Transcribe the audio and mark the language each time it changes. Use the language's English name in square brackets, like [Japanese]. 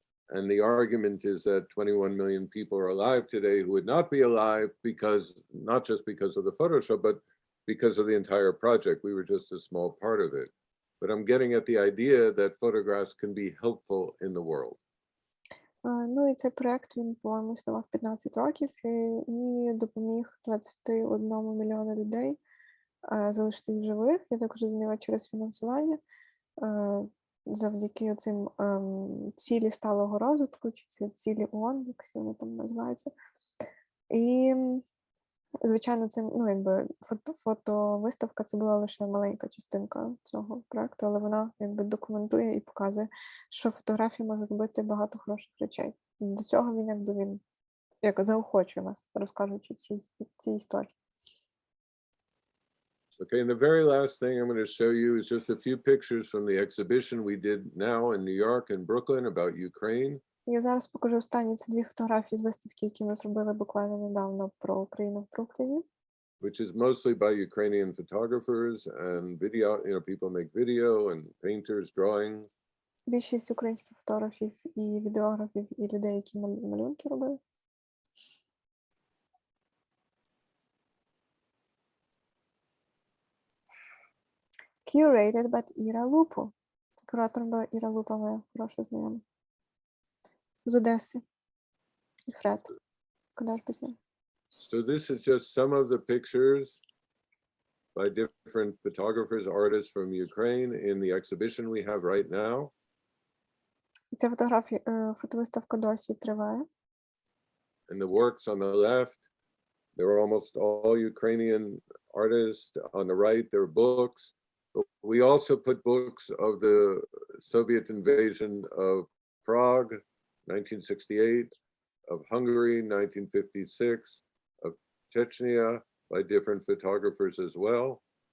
[English] And the argument is that 21 million people are alive today who would not be alive because, not just because of the photo show, but because of the entire project. We were just a small part of it. But I'm getting at the idea that photographs can be helpful in the world. [Ukrainian] Ну і цей проєкт, він, по-моєму, існував 15 років і допоміг 21 мільйону людей залишитись живих. Я також розуміла через фінансування. Завдяки цим цілі сталого розвитку, чи це цілі ООН, якось вони там називаються. І, звичайно, це, ну, якби фотовиставка, це була лише маленька частинка цього проєкту, але вона, якби, документує і показує, що фотографія може робити багато хороших речей. До цього він, якби, він, як заохочує нас, розкажучи ці історії. [English] Okay, and the very last thing I'm going to show you is just a few pictures from the exhibition we did now in New York and Brooklyn about Ukraine. [Ukrainian] Я зараз покажу останні ці дві фотографії з виставки, які ми зробили буквально недавно про Україну в Брукліні. [English] Which is mostly by Ukrainian photographers and video, people make video and painters drawing. [Ukrainian] Більшість українських фотографів і відеографів і людей, які малюнки робили. [English] Curated by Іра Лупу. [Ukrainian] Куратором була Іра Лупа, моя хороша знайома. З Одеси. І Фред. Куди ж без нього? [English] So this is just some of the pictures by different photographers, artists from Ukraine in the exhibition we have right now. [Ukrainian] Ця фотовиставка досі триває. [English] And the works on the left, they're almost all Ukrainian artists. On the right, they're books. But we also put books of the Soviet invasion of Prague, 1968, of Hungary, 1956, of Chechnya by different photographers as well.